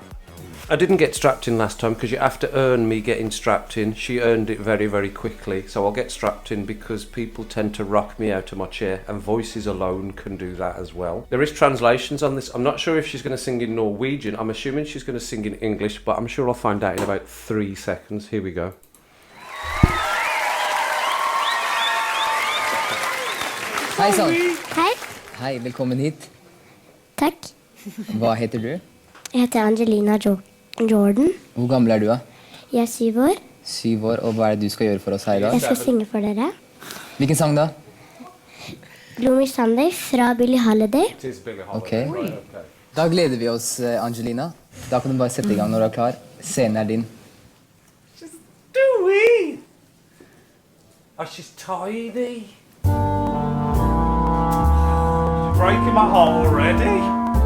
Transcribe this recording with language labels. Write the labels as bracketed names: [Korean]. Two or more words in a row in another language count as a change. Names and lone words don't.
[English] I didn't get strapped in last time because you have to earn me getting strapped in. She earned it very quickly, so I'll get strapped in because people tend to rock me out of my chair, and voices alone can do that as well. There is translations on this. I'm not sure if she's going to sing in Norwegian. I'm assuming she's going to sing in English, but I'm sure I'll find out in about 3 seconds. Here we go. [Norwegian] Hei sann. Hei. Hei, velkommen hit. Takk. Hva heter du? Jeg heter Angelina Jordan. Hvor gammel er du da? Jeg er 7 år. 7 år, og hva er det du skal gjøre for oss her i dag? Jeg skal synge for dere. Hvilken sang da? Gloomy Sunday fra Billie Holiday. Ok. Da gleder vi oss, Angelina. Da kan du bare sette i gang når du er klar. Scenen er din. [English] Just do it! Oh, she's tiny. She's breaking my heart already.